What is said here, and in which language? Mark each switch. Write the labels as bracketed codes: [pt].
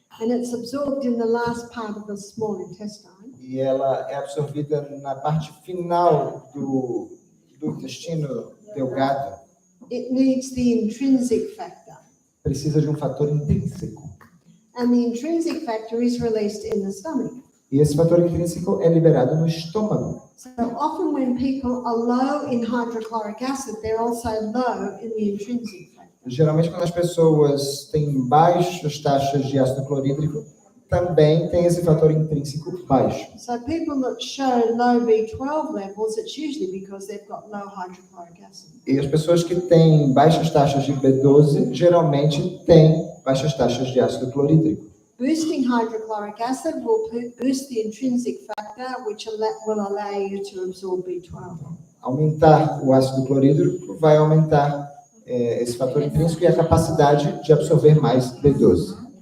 [en] and it's absorbed in the last part of the small intestine, [pt] e ela é absorvida na parte final do intestino delgado, [en] it needs the intrinsic factor. [pt] precisa de um fator intrínseco. [en] And the intrinsic factor is released in the stomach. [pt] E esse fator intrínseco é liberado no estômago. [en] So often when people are low in hydrochloric acid, they're also low in the intrinsic factor. [pt] Geralmente, quando as pessoas têm baixas taxas de ácido clorídrico, também tem esse fator intrínseco baixo. [en] So people that show low B12 levels, it's usually because they've got low hydrochloric acid. [pt] E as pessoas que têm baixas taxas de B12, geralmente têm baixas taxas de ácido clorídrico. [en] Boosting hydrochloric acid will boost the intrinsic factor, which will allow you to absorb B12. [pt] Aumentar o ácido clorídrico vai aumentar esse fator intrínseco e a capacidade de absorver mais B12.